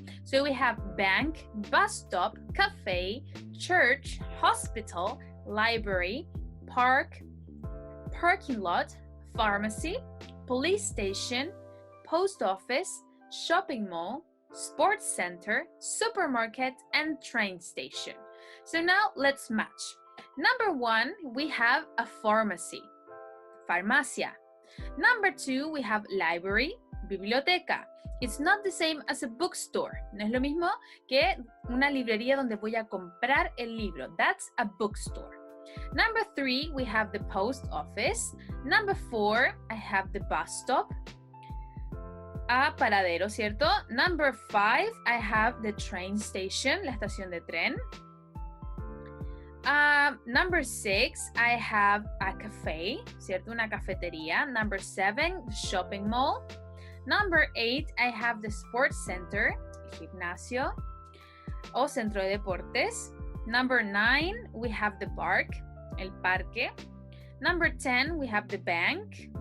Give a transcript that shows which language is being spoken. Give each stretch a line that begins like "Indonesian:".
English: So we have bank, bus stop, cafe, church, hospital, library, park, parking lot, pharmacy, police station, post office, shopping mall, sports center, supermarket, and train station. So now let's match. Number 1, we have a pharmacy, farmacia. Number 2, we have library, biblioteca. It's not the same as a bookstore.
Spanish: No es lo mismo que una librería donde voy a comprar el libro.
English: That's a bookstore. Number 3, we have the post office. Number 4, I have the bus stop.
Spanish: Paradero, ¿cierto?
English: Number 5, I have the train station,
Spanish: la estación de tren.
English: Number 6, I have a cafe, ¿cierto?
Spanish: Una cafetería.
English: Number 7, the shopping mall. Number 8, I have the sports center,
Spanish: el gimnasio o centro de deportes.
English: Number 9, we have the park,
Spanish: el parque.
English: Number 10, we have the bank.